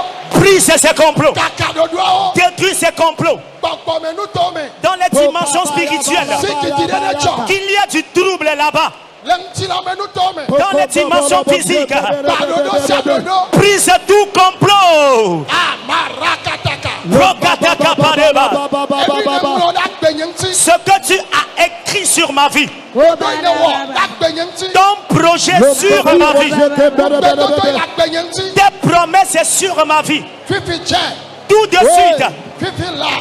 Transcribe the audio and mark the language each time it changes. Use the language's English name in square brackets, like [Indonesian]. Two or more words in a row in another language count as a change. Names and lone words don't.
[French] Brise ses complots. kakadodoao Détruis ses complots. [Ewe] bakpɔmenu tome [French] Dans les dimensions spirituelles. Qu'il y a du trouble là-bas. [Ewe] lemtilamenu tome [French] Dans les dimensions physiques. [Ewe] badodo siadodo [French] Brise tout complot. amarakataka Rokataka pareba. [Ewe] ebi ne ŋlɔ ɖe agbenye ŋuti [French] Ce que tu as écrit sur ma vie. [Ewe] ɖo yi ne wɔ ɖe agbenye ŋuti [French] Ton projet sur ma vie. [Ewe] gbedodo yi le agbenye ŋuti [French] Tes promesses sur ma vie. [Ewe] fifi dze [French] Tout de suite. [Ewe] fifi lai